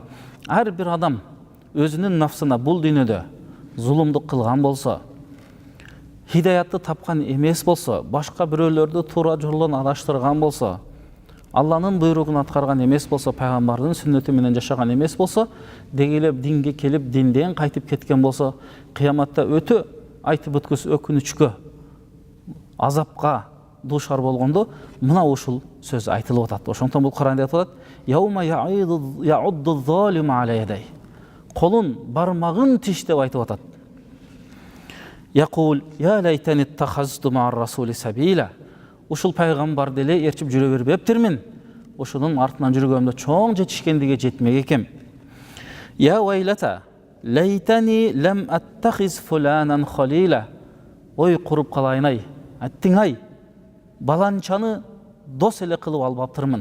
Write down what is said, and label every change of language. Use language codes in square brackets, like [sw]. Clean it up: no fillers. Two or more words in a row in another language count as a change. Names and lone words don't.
[ky] Ар бир адам өзүнүн нафсына бул дүйнөдө зулумдук кылган болсо, хидаятты тапкан эмес болсо, башка бирөөлөрдү туура жолдон адаштырган болсо, Алланын буйругун аткарган эмес болсо, пайгамбардын сүннөтү менен жашаган эмес болсо, дегелеп динге келип динден кайтып кеткен болсо, кыяматта өтө айтып өткүс өкүнүчкө, азапка дуушар болгондо мына ушул сөз айтылып атат. Ошондон бул Кур'анда айтып атат: [ar] "يوم يعض الظالم على يديه". [ky] Колун бармагын тиштеп айтып атат. [ar] يقول يا ليتني اتخذت مع الرسول سبيلا. [ky] Ушул пайгамбарды эле ээрчип жүрө бербептирмин. Ошонун артынан жүргөмдө чоң жетишкендиге жетмек экем. [ar] يا ويلتى ليتني لم أتخذ فلانا خليلا. [ky] Ой куруп калайын-ай, аттиң-ай, баланчаны дос эле кылып албаптырмын.